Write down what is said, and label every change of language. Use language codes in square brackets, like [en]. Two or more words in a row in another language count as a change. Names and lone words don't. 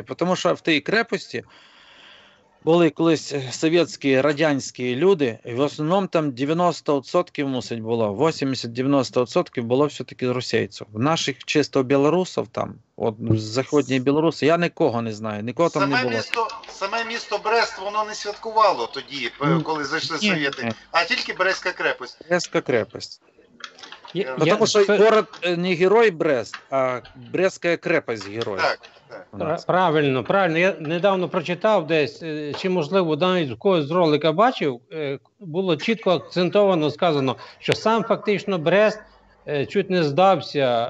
[uk] Тому що в тій крепості були колись совєтські, радянські люди, і в основному там 90% мусить було, 80-90% було все-таки російців. В наших чисто білорусів там, от з Західної Білорусі, я нікого не знаю, нікого там не було. Саме місто Брест, воно не святкувало тоді, коли зайшли Ні, совєти, ні. а тільки Брестська крепость. Брестська крепость. Я- [ru] Потому что [uk] це- [ru] город не герой Брест, а Брестская крепость герой. [uk] Так. [ru] у нас. [uk] Правильно, правильно. Я недавно прочитав десь, чи можливо навіть в когось з ролика бачив, було чітко акцентовано сказано, що сам фактично Брест чуть не здався